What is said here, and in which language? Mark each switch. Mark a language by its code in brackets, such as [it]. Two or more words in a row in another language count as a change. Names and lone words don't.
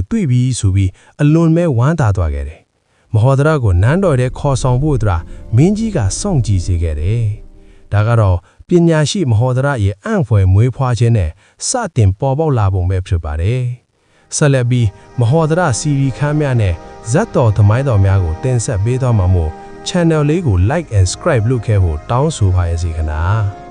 [my] တွေ့ပြီးဆိုပြီးအလွန်မဲ့ဝမ်းသာသွားခဲ့တယ်။မဟောဒရကိုနန်းတော်ထဲခေါ်ဆောင်ဖို့အတွက်မင်းကြီးကစောင့်ကြည့်စေခဲ့တယ်။ဒါကတော့ပညာရှိမဟောဒရရဲ့အံ့ဖွယ်မွေးဖွားခြင်းနဲ့စတင်ပေါ်ပေါက်လာပုံပဲဖြစ်ပါတယ်။ဆက်လက်ပြီးမဟောဒရစီရီခန်းများနဲ့ဇတ်တော်သမိုင်းတော်များကိုတင်ဆက်ပေးသွားမှာမို့ channel လေးကို [en] like and subscribe [my] လုပ်ခဲ့ဖို့တောင်းဆိုပါရစေခင်ဗျာ။